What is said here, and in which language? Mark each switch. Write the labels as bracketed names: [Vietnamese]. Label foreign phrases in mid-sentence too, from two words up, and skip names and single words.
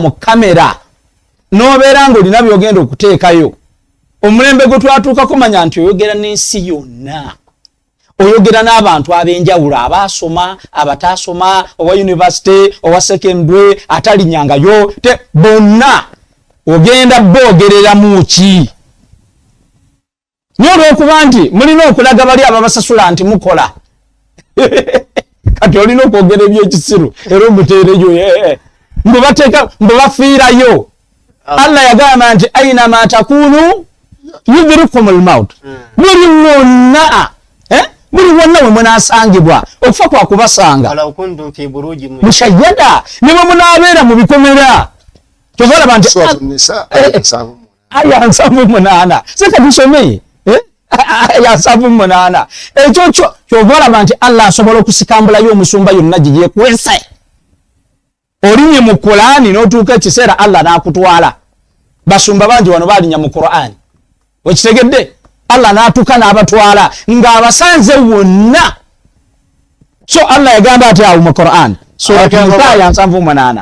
[Ganda] mu kamera n'obeera ng'olina byogenda okuteekayo omulembe gwe twatuukako manya nti oyogera n'ensi yonna oyogera n'abantu ab'enjawulo abaasoma abataasoma owa university owa secondary atalinyangayo bonna ogenda boogerera mu ki n'olwokuba nti mulina okulaga bali ababasasula nti mukola kati olina okwogera ebyekisiru era omuteereyo mbu bafiirayo Allah yagamba nti [Arabic] أينما تكونوا يدرككم الموت [Ganda] buli wonna we munaasangibwa okufa kwa kubasanga mushayyada ne bwe munaabeera mu bikomera kyovalaba nti aya 78 seka tusomeye aya 78 ekyo kyovalaba nti Allah asobola okusikambulayo omusumba yonna gye yeekwese olinye mu Qur'ani n'otuuka ekiseera Allah n'akutwala basumba bangi wano baalinya mu Qur'ani wekitegedde Allah n'atuuka n'abatwala ng'abasanze wonna so Allah yagamba ati awo mu Qur'ani sura 78